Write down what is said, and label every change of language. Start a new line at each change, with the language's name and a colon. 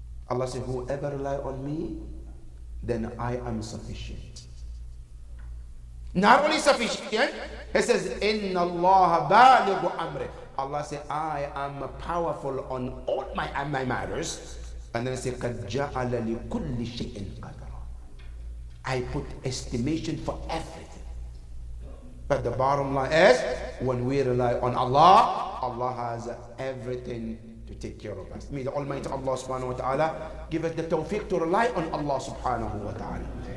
English: Allah says, whoever rely on me, then I am sufficient. Not only sufficient, He says,
Arabic: إِنَّ اللَّهَ بَالِغُ أَمْرِهِ.
English: Allah says, I am powerful on all my matters. And then He says,
Arabic: قَدْ جَعَلَ لِكُلِّ شَيْءٍ قَدْرًا.
English: I put estimation for everything. But the bottom line is, when we rely on Allah, Allah has everything to take care of us. May the Almighty Allah subhanahu wa ta'ala give us the tawfiq to rely on Allah subhanahu wa ta'ala.